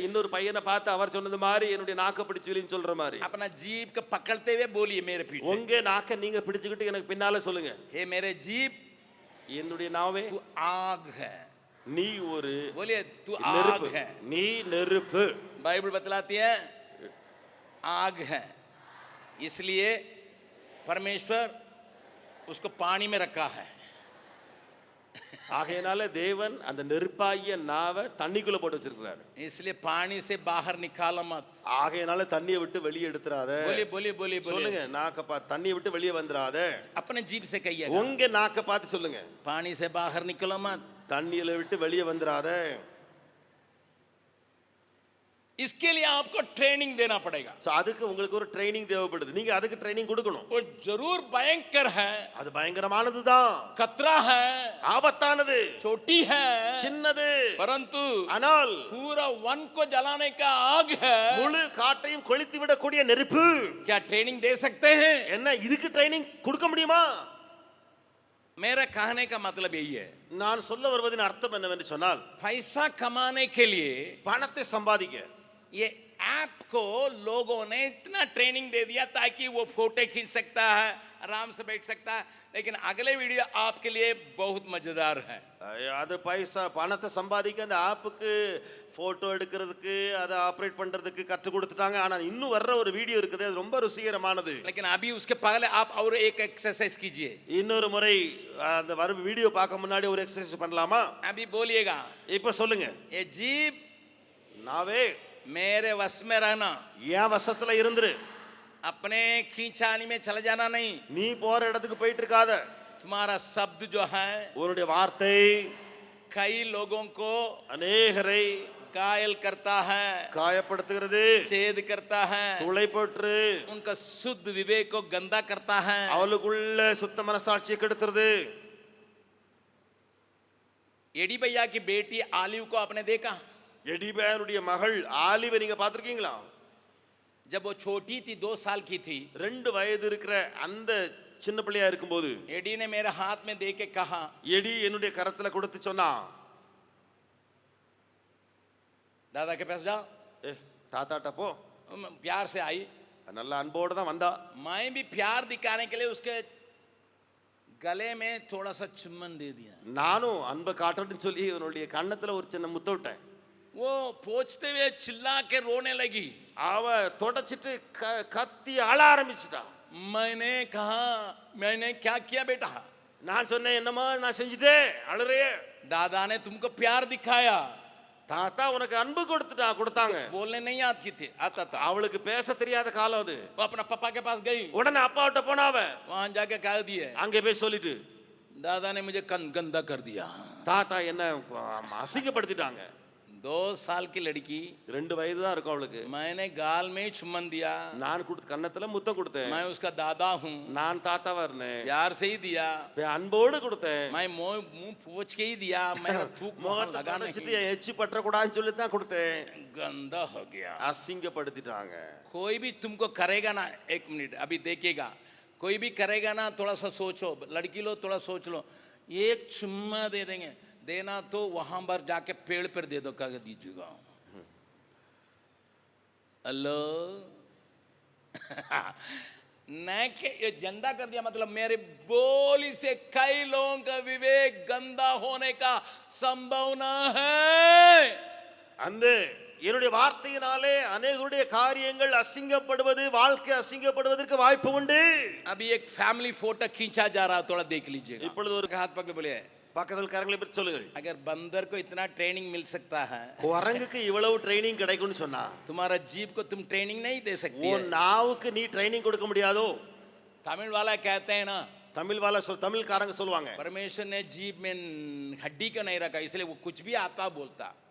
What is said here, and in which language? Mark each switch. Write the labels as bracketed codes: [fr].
[ta] இன்னொரு பையனை பார்த்து அவர் சொன்னது மாதிரி என்னுடைய நாக்க பிடிச்சுலின்னு சொல்ற மாதிரி. [hi] अपना जीभ को पकड़ते हुए बोलिए मेरे पीछे, [ta] உங்க நாக்க நீங்க பிடிச்சுக்கிட்டு எனக்கு பின்னால சொல்லுங்க. [hi] हे मेरे जीभ [ta] என்னுடைய நாவே [hi] तू आग है. [ta] நீ ஒரு [hi] बोलिए तू आग [ta] நெருப்பு. [hi] है. [ta] நீ நெருப்பு. [hi] बाइबल बतलाती है आग है, इसलिए परमेश्वर उसको पानी में रखा है. [ta] ஆகையினால தேவன் அந்த நெருப்பாகிய நாவை தண்ணிக்குள்ள போட்டு வச்சிருக்கிறாரு. [hi] इसलिए पानी से बाहर निकालो मत. [ta] ஆகையினால தண்ணியை விட்டு வெளியே எடுத்துறாத. [hi] बोलिए बोलिए बोलिए बोलिए. [ta] சொல்லுங்க, நாக்க பார்த்து தண்ணியை விட்டு வெளியே வந்துறாத. [hi] अपने जीभ से कहिए. [ta] உங்க நாக்க பார்த்து சொல்லுங்க, [hi] पानी से बाहर निकलो मत. [ta] தண்ணியில விட்டு வெளியே வந்துறாத. [hi] इसके लिए आपको ट्रेनिंग देना पड़ेगा. [ta] சோ அதுக்கு உங்களுக்கு ஒரு ட்ரைனிங் தேவைப்படுது. நீங்க அதுக்கு ட்ரைனிங் கொடுக்கணும். [hi] वो जरूर भयंकर है, [ta] அது பயங்கரமானது தான், [hi] खतरा है, [ta] ஆபத்தானது, [hi] छोटी है, [ta] சின்னது, [hi] परंतु [ta] ஆனால் [hi] पूरा वन को जलाने का आग है. [ta] முழு காட்டையும் கொளுத்தி விடக்கூடிய நெருப்பு. [hi] क्या ट्रेनिंग दे सकते हैं? [ta] என்ன இதுக்கு ட்ரைனிங் கொடுக்க முடியுமா? [hi] मेरा कहने का मतलब यही है, [ta] நான் சொல்ல வருவதின் அர்த்தம் என்னவென்று சொன்னால், [hi] पैसा कमाने के लिए [ta] பணத்தை சம்பாதிக்க [hi] ये ऐप को लोगों ने इतना ट्रेनिंग दे दिया ताकि वो फोटो खींच सकता है, आराम से बैठ सकता है. लेकिन अगले वीडियो आपके लिए बहुत मजेदार है. [ta] அது பைசா பணத்தை சம்பாதிக்க அந்த ஆப்புக்கு போட்டோ எடுக்கிறதுக்கு அதை ஆப்ரேட் பண்றதுக்கு கற்றுக் கொடுத்துட்டாங்க. ஆனா இன்னும் வர்ற ஒரு வீடியோ இருக்குது, அது ரொம்ப ருசிகரமானது. [hi] लेकिन अभी उसके पहले आप और एक एक्सरसाइज कीजिए. [ta] இன்னொரு முறை அந்த வர வீடியோ பார்க்க முன்னாடி ஒரு எக்சர்சைஸ் பண்ணலாமா? [hi] अभी बोलिएगा, [ta] இப்ப சொல்லுங்க, [hi] ये जीभ [ta] நாவே [hi] मेरे वश में रहना, [ta] என் வசத்துல இருந்துரு. [hi] अपने खींचानी में चले जाना नहीं. [ta] நீ போற இடத்துக்கு போயிட்டு இருக்காத. [hi] तुम्हारा शब्द जो है [ta] உன்னுடைய வார்த்தை [hi] कई लोगों को [ta] அநேகரை [hi] घायल करता है, [ta] காயப்படுத்துகிறது, [hi] छेद करता है, [ta] துளை போட்டு [hi] उनका शुद्ध विवेक को गंदा करता है. [ta] அவளுக்குள்ள சுத்த மனசாட்சியை கெடுத்துறது. [hi] एडी भैया की बेटी आलिव को आपने देखा? [ta] எடிபேனுடைய மகள் ஆலிவை நீங்க பாத்திருக்கீங்களா? [hi] जब वो छोटी थी, 2 साल की थी, [ta] 2 வயது இருக்கிற அந்த சின்ன பிள்ளையா இருக்கும்போது [hi] एडी ने मेरे हाथ में दे के कहा, [ta] எடி என்னுடைய கரத்துல கொடுத்து சொன்னா, [hi] दादा के पास जाओ. [ta] ஏ தாத்தாட்ட போ. [hi] प्यार से आई. [ta] நல்ல அன்போடு தான் வந்தா. [hi] मैं भी प्यार दिखाने के लिए उसके गले में थोड़ा सा चुम्बन दे दिया. [ta] நானும் அன்பை காட்டணும்னு சொல்லி இவனுடைய கன்னத்துல ஒரு சின்ன முத்த விட்டேன். [hi] वो पोंछते हुए चिल्ला के रोने लगी. [ta] அவ தொடச்சிட்டு கத்தி அழ ஆரம்பிச்சிட்டா. [hi] मैंने कहा, मैंने क्या किया बेटा? [ta] நான் சொன்னேன், என்னம்மா நான் செஞ்சுட்டேன், அழுறியே? [hi] दादा ने तुमको प्यार दिखाया. [ta] தாத்தா உனக்கு அன்பு கொடுத்தாங்க. [hi] बोलने नहीं आता था. [ta] அவளுக்கு பேச தெரியாத காலம் அது. [hi] वो अपना पापा के पास गई. [ta] உடனே அப்பாவிட்ட போனாவ. [hi] वहां जाके कह दिए, [ta] அங்கே போய் சொல்லிட்டு, [hi] दादा ने मुझे गंदा कर दिया. [ta] தாத்தா என்ன அசிங்கப்படுத்திட்டாங்க. [hi] 2 साल की लड़की, [ta] 2 வயது தான் இருக்கும் அவளுக்கு. [hi] मैंने गाल में चुम्बन दिया. [ta] நான் கன்னத்துல முத்தம் கொடுத்தேன். [hi] मैं उसका दादा हूँ. [ta] நான் தாத்தாவா இருந்தேன். [hi] प्यार से ही दिया. [ta] அன்போடு கொடுத்தேன். [hi] मैं मुंह पोंछ के ही दिया. मेरा थूक मुंह लगा नहीं. [ta] எச்சி பற்ற கூடாதுன்னு சொல்லி தான் கொடுத்தேன். [hi] गंदा हो गया. [ta] அசிங்கப்படுத்திட்டாங்க. [hi] कोई भी तुमको करेगा ना, 1 मिनट अभी देखिएगा, कोई भी करेगा ना, थोड़ा सा सोचो, लड़की लो थोड़ा सोच लो. एक चुम्मा दे देंगे, देना तो वहां पर जाके पेड़ पर दे दो, कह दीजिएगा. हेलो. नहीं कि ये गंदा कर दिया मतलब मेरे बोली से कई लोगों का विवेक गंदा होने का संभावना है. [ta] அந்த என்னுடைய வார்த்தையினாலே अनेகருடைய காரியங்கள் அசிங்கப்படுவது, வாழ்க்கை அசிங்கப்படுவதற்கு வாய்ப்பு உண்டு. [hi] अभी एक फैमिली फोटो खींचा जा रहा है, थोड़ा देख लीजिएगा. [ta] இப்பொழுது ஒரு [hi] हाथ पकड़ बोले, [ta] பக்கத்துல கரங்களை பற்றி சொல்லுங்கள். [hi] अगर बंदर को इतना ट्रेनिंग मिल सकता है, [ta] குரங்குக்கு இவ்வளவு ட்ரைனிங் கிடைக்கும்னு சொன்னா, [hi] तुम्हारा जीभ को तुम ट्रेनिंग नहीं दे सकती [ta] உன் [hi] है. [ta] நாவுக்கு நீ ட்ரைனிங் கொடுக்க முடியாதோ? [hi] तमिल वाला कहते हैं ना, [ta] தமிழ்காரங்க சொல்லுவாங்க, [hi] परमेश्वर ने जीभ में हड्डी को नहीं रखा, इसलिए वो कुछ भी आता बोलता.